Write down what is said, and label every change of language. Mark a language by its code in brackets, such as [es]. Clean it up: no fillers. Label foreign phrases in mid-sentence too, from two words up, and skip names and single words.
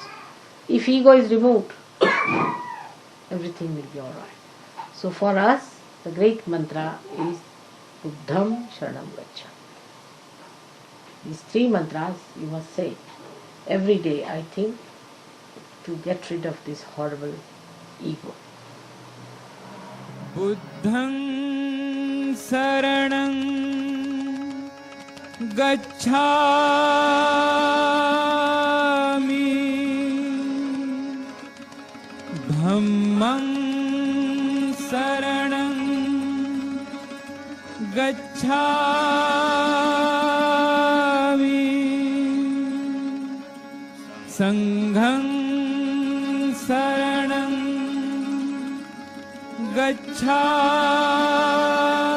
[en] If ego is removed, everything will be alright. So for us, the great mantra is [pi] Buddham Sharanam Gacchami. [en] These three mantras you must say every day, I think, to get rid of this horrible ego. [pi] Buddham Saranam Gacchami, Dhammam Saranam गच्छामि संघं शरणं गच्छामि